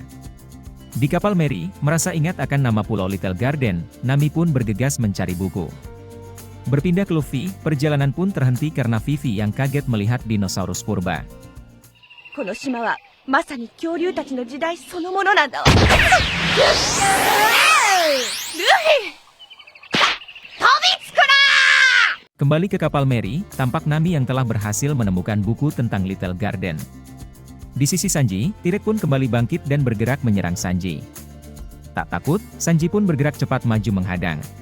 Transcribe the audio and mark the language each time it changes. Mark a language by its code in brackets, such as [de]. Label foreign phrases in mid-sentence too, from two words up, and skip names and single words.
[id] Di kapal Mary, merasa ingat akan nama Pulau Little Garden, Nami pun bergegas mencari buku. Berpindah ke Luffy, perjalanan pun terhenti karena Vivi yang kaget melihat dinosaurus purba. [ja] この島はまさに恐竜たちの時代そのものなんだわ。ルフィ、飛びつくな! [id] Kembali ke kapal Mary, tampak Nami yang telah berhasil menemukan buku tentang Little Garden. Di sisi Sanji, Tirek pun kembali bangkit dan bergerak menyerang Sanji. Tak takut, Sanji pun bergerak cepat maju menghadang.